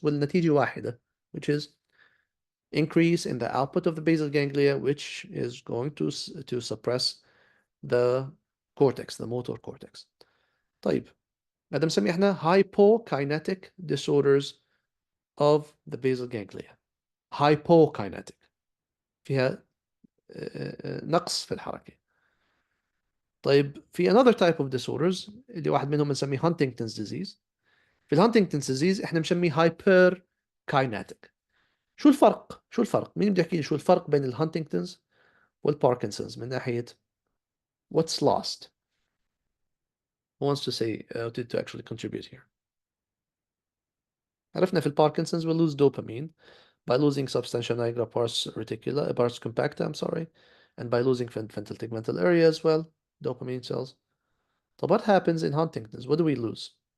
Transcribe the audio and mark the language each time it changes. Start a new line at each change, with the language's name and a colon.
Arabic: والنتيجة واحدة,
English: which is increase in the output of the basal ganglia, which is going to suppress the cortex, the motor cortex.
Arabic: طيب هذا بنسميه احنا
English: hypokinetic disorders of the basal ganglia.
Arabic: Hypokinetic فيها نقص في الحركة. طيب في
English: another type of disorders
Arabic: اللي واحد منهم بنسميه Huntington's disease. في الهانتنجتونز ديزيز احنا بنسميه hyperkinetic. شو الفرق؟ مين بده يحكي لي شو الفرق بين الهانتنجتونز والباركنسونز من ناحية
English: what's lost? Who wants to say to actually contribute here?
Arabic: عرفنا في الباركنسونز
English: we lose dopamine by losing substantia nigra pars compacta, I'm sorry, and by losing frontal tegmental area as well, dopamine cells. So what happens in Huntington's? What do we lose?